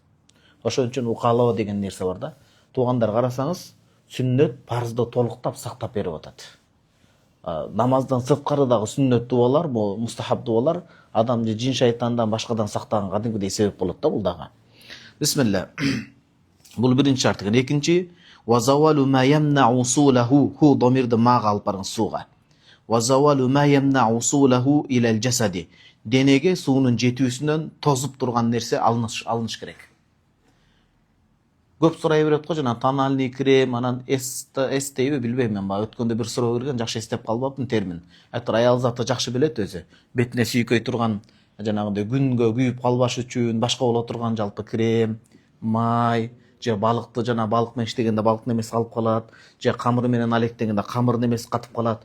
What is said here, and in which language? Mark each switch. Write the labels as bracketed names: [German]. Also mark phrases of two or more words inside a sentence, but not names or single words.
[Kyrgyz] Ошон үчүн укалоо деген нерсе бар да. Туугандар, карасаңыз, сүннөт парзды толуктап сактап берип атат. Намаздан сырткары дагы сүннөт дуалар, бул мустахаб дуалар адам же жин шайтандан башкадан сактаган кадимкидей себеп болот да бул дагы. Бисмилла. Бул биринчи шарт экен. Экинчи [Arabic] وزوال ما يمنع وصوله, [Kyrgyz] ху домирди мага алып барыңыз сууга. [Arabic] وزوال ما يمنع وصوله إلى الجسد. [Kyrgyz] Денеге суунун жетүүсүнөн тозуп турган нерсе алыныш керек. Көп сурай берет го, жана [Russian] тональный крем, [Kyrgyz] анан эстейби билбейм мен, баа өткөндө бир суроо берген, жакшы эстеп калбаптым термин. Айтыр аял заты жакшы билет өзү. Бетине сүйкөй турган, жанагындай күнгө күйүп калбаш үчүн башка боло турган жалпы крем, май, же балыкты жана балык менен иштегенде балык немеси калып калат, же камыр менен алектегенде камыр немеси катып калат.